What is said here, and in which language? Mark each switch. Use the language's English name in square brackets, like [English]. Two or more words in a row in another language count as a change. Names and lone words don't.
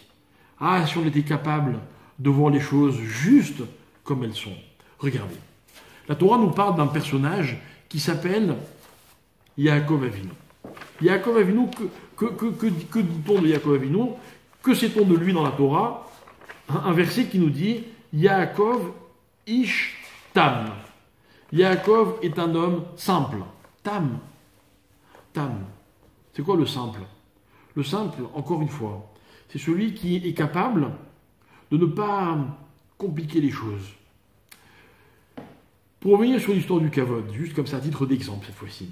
[French] Ah, si on était capable de voir les choses justes comme elles sont. Regardez. La Torah nous parle d'un personnage qui s'appelle Yaakov Avinu. Yaakov Avinu, que dit-on de Yaakov Avinu? Que sait-on de lui dans la Torah? Un verset qui nous dit [Hebrew] יעקב איש תם. [French] Yaakov est un homme simple. Tam. Tam. C'est quoi le simple? Le simple, encore une fois, c'est celui qui est capable de ne pas compliquer les choses. Pour revenir sur l'histoire du Kavod, juste comme ça à titre d'exemple cette fois-ci.